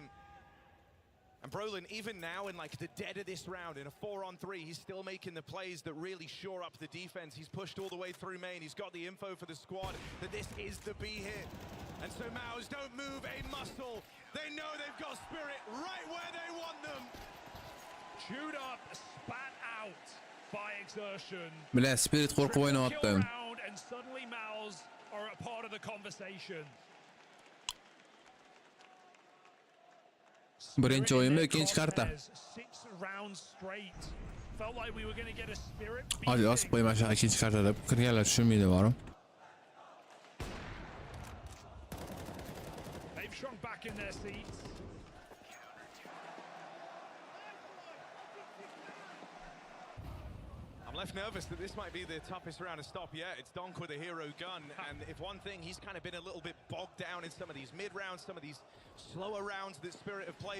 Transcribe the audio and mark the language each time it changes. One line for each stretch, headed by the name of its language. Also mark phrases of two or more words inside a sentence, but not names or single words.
English: And Brolin, even now in like the dead of this round, in a 4-on-3, he's still making the plays that really shore up the defense. He's pushed all the way through main. He's got the info for the squad that this is the B hit. And so Mouz don't move a muscle. They know they've got Spirit right where they want them. Chewed up, spat out by Exertion.
Uzbek: Bilan Spirit qo'rqib o'ynayapti.
English: And suddenly Mouz are a part of the conversation.
Uzbek: Birinchi o'yinmi, ikkinchi karta.
English: 6 rounds straight. Felt like we were going to get a Spirit.
Uzbek: Hadi yozib qo'yman shu ikkinchi karta deb kirganlar tushunmaydi borim.
English: They've shrunk back in their seats. I'm left nervous that this might be the toughest round to stop yet. It's Donk with a hero gun, and if one thing, he's kind of been a little bit bogged down in some of these mid-rounds, some of these slower rounds that Spirit have played.